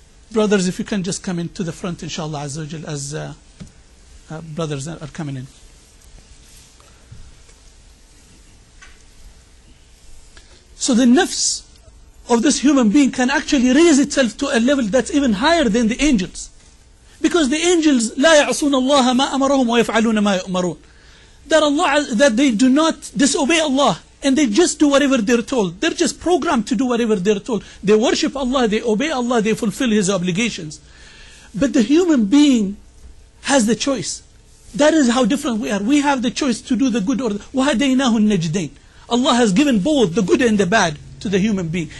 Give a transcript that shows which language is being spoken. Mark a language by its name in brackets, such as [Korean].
[English] Brothers, if you can just come into the front, inshallah, as brothers are coming in. So the nafs of this human being can actually raise itself to a level that's even higher than the angels. Because the angels, [Arabic] لا يعصون الله ما أمرهم ويفعلون ما يؤمرون. [English] That they do not disobey Allah, and they just do whatever they're told. They're just programmed to do whatever they're told. They worship Allah, they obey Allah, they fulfill His obligations. But the human being has the choice. That is how different we are. We have the choice to do the good or the [Arabic] وَهَدَيْنَاهُ النَّجْدَيْنِ. [English] Allah has given both the good and the bad to the human being.